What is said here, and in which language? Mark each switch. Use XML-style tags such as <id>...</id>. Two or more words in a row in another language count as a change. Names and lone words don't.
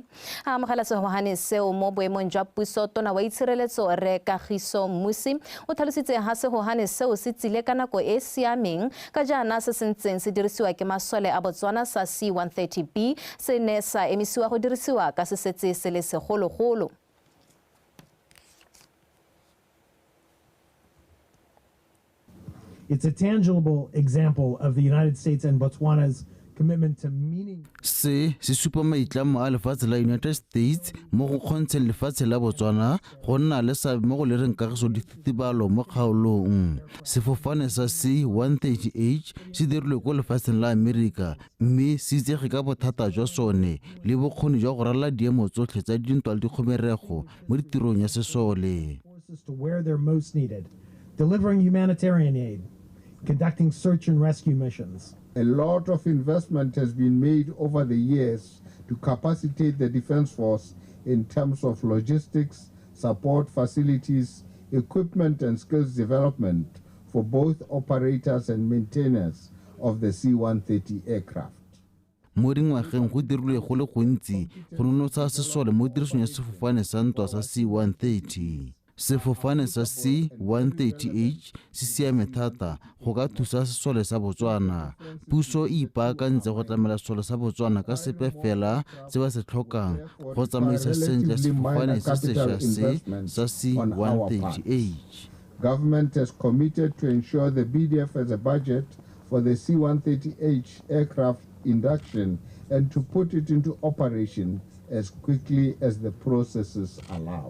<tn>A amogela sehogane seo mo boemong jwa puso tona wa itshireletso Re Kagiso Musi o tlhalositse ha sehogane seo se tsile ka nako e siameng ka jaana se sentseng se dirisiwa ke masole a Botswana sa C-130B se ne sa emisiwa go dirisiwa ka se setse se le segologolo.</tn> <en>It's a tangible example of the United States and Botswana's commitment to meaning.</en> <tn>Se supa maitlamo a lefatshe la United States mo go kgontsheng lefatshe la Botswana go nna le seabe mo go lereng kagiso dititibalo mo kgaolong. Sefofane sa C-130H se dirilwe ko lefatsheng la America mme se itsege ka bothata jwa sone le bokgoni jwa go rala diemo tsotlhe tsa dintwa le dikgomerego mo ditirong ya sesole.</tn> <en>To where they're most needed, delivering humanitarian aid, conducting search and rescue missions. A lot of investment has been made over the years to capacitate the Defense Force in terms of logistics, support facilities, equipment and skills development for both operators and maintainers of the C-130 aircraft.</en> <tn>Mo dingwageng go dirilwe go le gontsi go nonotsha sesole mo tirisong ya sefofane sa ntwa sa C-130. Sefofane sa C-130H se siame thata go ka thusa sesole sa Botswana. Puso e ipaakantse go tlamela sesole sa Botswana ka sepe fela se ba se tlhokang go tsamaisa sentle sefofane se sešwa se sa C-130H.</tn> <en>Government has committed to ensure the BDF has a budget for the C-130H aircraft induction and to put it into operation as quickly as the processes allow.</en>